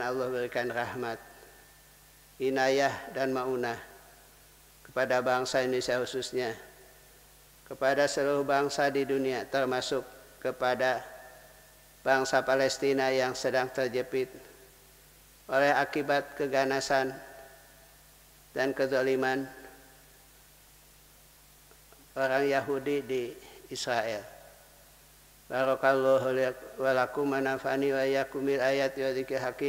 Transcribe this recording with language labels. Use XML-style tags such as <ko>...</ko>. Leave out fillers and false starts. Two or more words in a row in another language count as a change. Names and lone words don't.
<id>Allah berikan rahmat, inayah dan maunah kepada bangsa Indonesia khususnya, kepada seluruh bangsa di dunia, termasuk kepada bangsa Palestina yang sedang terjepit oleh akibat keganasan dan kezaliman orang Yahudi di Israel.</id> <ar>بارك الله ولكم ونفعني وإياكم بالآيات والذكر الحكيم.</ar>